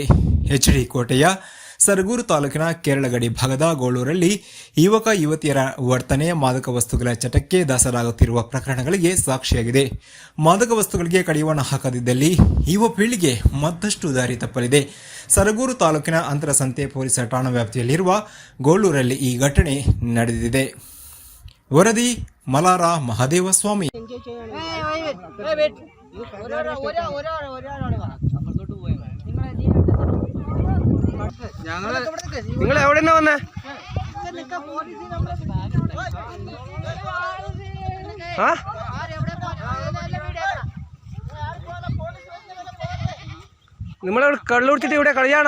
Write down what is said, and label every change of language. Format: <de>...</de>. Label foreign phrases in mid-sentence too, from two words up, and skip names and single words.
<kn>ಎಚ್ಡಿ ಕೋಟೆಯ ಸರಗೂರು ತಾಲೂಕಿನ ಕೇರಳ ಗಡಿ ಭಾಗದ ಗೋಳೂರಲ್ಲಿ ಯುವಕ ಯುವತಿಯರ ವರ್ತನೆ ಮಾದಕ ವಸ್ತುಗಳ ಚಟಕ್ಕೆ ದಾಸರಾಗುತ್ತಿರುವ ಪ್ರಕರಣಗಳಿಗೆ ಸಾಕ್ಷಿಯಾಗಿದೆ. ಮಾದಕ ವಸ್ತುಗಳಿಗೆ ಕಡಿವಾಣ ಹಾಕದಿದ್ದಲ್ಲಿ ಯುವ ಪೀಳಿಗೆ ಮತ್ತಷ್ಟು ದಾರಿ ತಪ್ಪಲಿದೆ. ಸರಗೂರು ತಾಲೂಕಿನ ಅಂತರಸಂತೆ ಪೊಲೀಸ್ ಠಾಣಾ ವ್ಯಾಪ್ತಿಯಲ್ಲಿರುವ ಗೋಳೂರಲ್ಲಿ ಈ ಘಟನೆ ನಡೆದಿದೆ. ವರದಿ ಮಲಾರ ಮಹದೇವಸ್ವಾಮಿ.</kn> <ml>നിങ്ങൾ എവിടെന്നാ വന്നേ? നിങ്ങളിവിടെ കള്ളു കുടിച്ചിട്ട് ഇവിടെ കളിയാണോ?</ml>